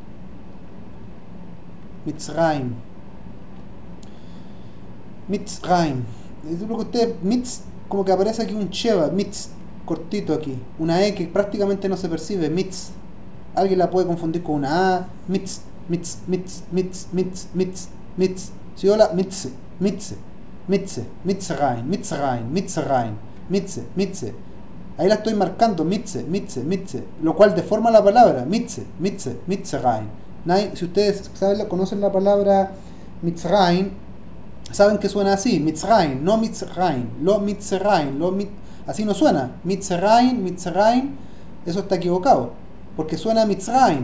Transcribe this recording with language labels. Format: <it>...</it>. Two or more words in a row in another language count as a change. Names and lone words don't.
<es>Mitzrayim. Mitzrayim. Es lo que usted, mitz, como que aparece aquí un sheva, mitz, cortito aquí. Una e que prácticamente no se percibe, mitz. Alguien la puede confundir con una a, mitz, mitz, mitz, mitz, mitz, mitz, mitz. Si hola, mitze, mitze, mitze, mitzrayim, mitzrayim, mitzrayim, mitze, mitze. Ahí la estoy marcando, mitze, mitze, mitze, lo cual deforma la palabra, mitze, mitze, mitzrayim. Si ustedes saben, conocen la palabra mitzrayim, saben que suena así, mitzrayim, no mitzrayim, lo mitzrayim, así no suena, mitzrayim, mitzrayim, eso está equivocado, porque suena mitzrayim.</es>